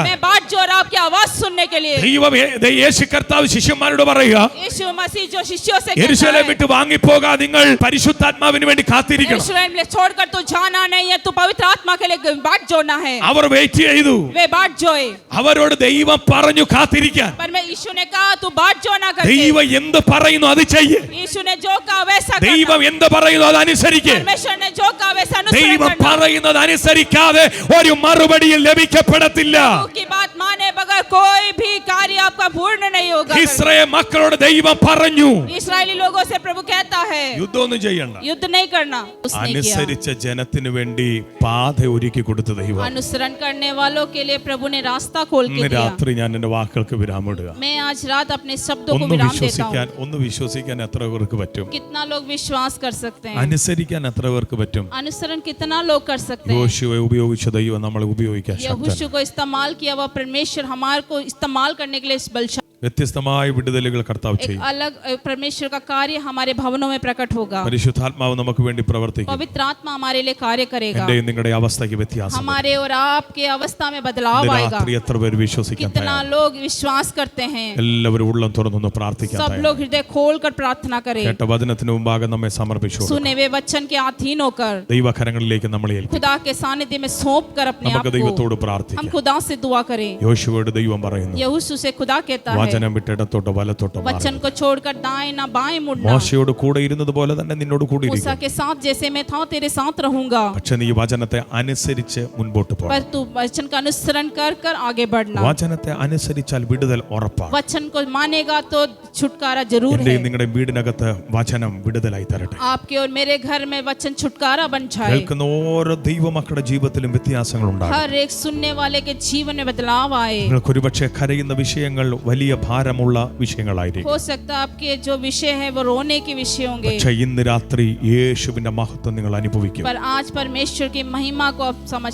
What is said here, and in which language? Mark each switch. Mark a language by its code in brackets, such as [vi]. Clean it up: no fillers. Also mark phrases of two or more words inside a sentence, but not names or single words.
[hi] मैं बाट जोड़ रहा हूँ आपकी आवाज सुनने के लिए. [ml] ദൈവം യേശു കർത്താവ് ശിഷ്യന്മാരോട് പറയുക [hi] यीशु मसीह जो शिष्यों से कहता [ml] യെരൂശലേം [hi] है [ml] വിട്ട് വാങ്ങിപ്പോകാ നിങ്ങൾ പരിശുദ്ധാത്മാവിന് വേണ്ടി കാത്തിരിക്കണം. [hi] यरूशलेम ले छोड़कर तू जाना नहीं है तू पवित्र आत्मा के लिए बाट जोड़ना है. [ml] അവർ വെയിറ്റ് ചെയ്തു. [hi] वे बाट जोए. [ml] അവരോട് ദൈവം പറഞ്ഞു കാത്തിരിക്കാൻ. [hi] पर मैं यीशु ने कहा तू बाट जोड़ना करके. [ml] ദൈവം എന്ത് പറയുന്നു അത് ചെയ്യ്. [hi] यीशु ने जो कहा वैसा करना. [ml] ദൈവം എന്ത് പറയുന്നു അത് അനുസരിക്ക്. [hi] परमेश्वर ने जो कहा वैसा अनुसरण [ml] ദൈവം [hi] करना. [ml] പറയുന്നത് അനുസരിക്കാതെ ഒരു മറുപടിയും ലഭിക്കപ്പെടത്തില്ല. [hi] प्रभु की बात माने बगैर कोई भी कार्य आपका पूर्ण नहीं होगा. [ml] ഇസ്രായേൽ മക്കളോട് ദൈവം പറഞ്ഞു [hi] इस्राएली लोगों से प्रभु कहता है [ml] യുദ്ധമൊന്നും ചെയ്യണ്ട. [hi] युद्ध नहीं करना. उसने किया. [ml] അനുസരിച്ച ജനത്തിന് വേണ്ടി പാത ഒരുക്കി കൊടുത്ത ദൈവം. [hi] अनुसरण करने वालों के लिए प्रभु ने रास्ता खोल के [ml] ഇന്ന് [hi] दिया. [ml] രാത്രി ഞാൻ എന്റെ വാക്കുകൾക്ക് വിരാമിടുക. [hi] मैं आज रात अपने शब्दों को [ml] ഒന്ന് [hi] विराम देता [ml] വിശ്വസിക്കാൻ എത്ര പേർക്ക് പറ്റും? [hi] हूँ. कितना लोग विश्वास कर सकते हैं. [ml] അനുസരിക്കാൻ എത്ര പേർക്ക് പറ്റും? [hi] अनुसरण कितना लोग कर सकते हैं. [ml] യോശുവയെ ഉപയോഗിച്ച ദൈവം നമ്മളെ ഉപയോഗിക്കാൻ [hi] यहोशू [ml] ശക്തനാണ്. [hi] को इस्तेमाल किया हुआ परमेश्वर हमारे को इस्तेमाल करने के लिए बलशाली. [ml] വ്യത്യസ്തമായ വിടുതലുകൾ കർത്താവ് [hi] एक [ml] ചെയ്യും. [hi] अलग परमेश्वर का कार्य हमारे भवनों में प्रकट होगा. [ml] പരിശുദ്ധാത്മാവ് നമുക്ക് വേണ്ടി പ്രവർത്തിക്കും. [hi] पवित्र आत्मा हमारे लिए कार्य करेगा. [ml] എന്റെയും നിങ്ങളുടെ അവസ്ഥയ്ക്ക് വ്യത്യാസം. [hi] हमारे और आपके अवस्था में बदलाव आएगा. [ml] രാത്രി എത്ര പേര് വിശ്വസിക്കാൻ [hi] कितना [ml] തയ്യാറാണ്? [hi] लोग विश्वास करते हैं. [ml] എല്ലാവരും ഉള്ളം തുറന്നൊന്ന് പ്രാർത്ഥിക്കാൻ [hi] सब [ml] തയ്യാറാണ്. [hi] लोग हृदय खोल कर प्रार्थना करें. [ml] കേട്ട വചനത്തിന് മുമ്പാകെ നമ്മെ സമർപ്പിച്ചു [hi] सुने वे वचन के अधीन होकर [ml] ദൈവകരങ്ങളിലേക്ക് നമ്മളെ ഏൽപ്പിക്കും. [hi] खुदा के सानिध्य में सौंप कर अपने आप [ml] നമുക്ക് [hi] को [ml] ദൈവത്തോട് [hi] हम [ml] പ്രാർത്ഥിക്കാം. [hi] खुदा से दुआ करें. [ml] യോശുവയോട് ദൈവം പറയുന്നു [hi] यहोशू से खुदा कहता है [ml] വചനം വിട്ടിടത്തോട്ടോ വലത്തോട്ടോ [hi] वचन को छोड़कर दाएं ना बाएं मुड़ना. [ml] മോശയോട് കൂടെ ഇരുന്നത് പോലെ തന്നെ നിന്നോട് കൂടെ [hi] मूसा [ml] ഇരിക്കും. [hi] के साथ जैसे मैं था तेरे साथ रहूंगा. [ml] പക്ഷെ നീ വചനത്തെ അനുസരിച്ച് മുൻപോട്ട് പോകണം. [hi] पर तू वचन का अनुसरण कर कर आगे बढ़ना. [ml] വചനത്തെ അനുസരിച്ചാൽ വിടുതൽ ഉറപ്പാണ്. [hi] वचन को मानेगा तो छुटकारा जरूर है. [ml] എന്റെയും നിങ്ങളുടെ വീടിനകത്ത് വചനം വിടുതലായി തരട്ടെ. [hi] आपके और मेरे घर में वचन छुटकारा बन जाए. [ml] കേൾക്കുന്ന ഓരോ ദൈവമക്കളുടെ ജീവിതത്തിലും വ്യത്യാസങ്ങൾ ഉണ്ടാകും. [hi] हर एक सुनने वाले के जीवन में बदलाव आए. [ml] നിങ്ങൾക്ക് ഒരുപക്ഷെ കരയുന്ന വിഷയങ്ങൾ വലിയ ഭാരമുള്ള വിഷയങ്ങളായിരിക്കും. [hi] हो सकता है आपके जो विषय है वो रोने के विषय होंगे, [ml] പക്ഷേ ഇന്ന് രാത്രി യേശുവിന്റെ മഹത്വം നിങ്ങൾ അനുഭവിക്കും. [hi] पर आज परमेश्वर की महिमा को आप समझ